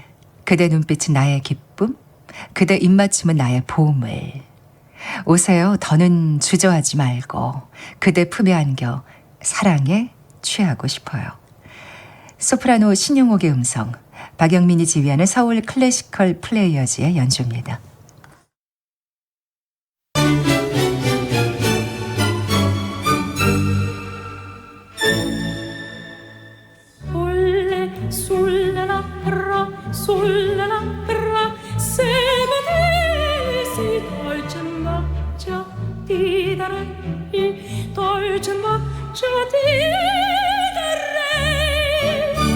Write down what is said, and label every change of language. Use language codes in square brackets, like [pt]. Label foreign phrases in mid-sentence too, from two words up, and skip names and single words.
[ko] 그대 눈빛은 나의 기쁨, 그대 입맞춤은 나의 보물. 오세요, 더는 주저하지 말고 그대 품에 안겨 사랑에 취하고 싶어요. 소프라노 신용옥의 음성, 박영민이 지휘하는 서울 클래시컬 플레이어즈의 연주입니다. [it] Sulla labbra se potessi dolce un bacio ti darei, dolce un bacio ti darei.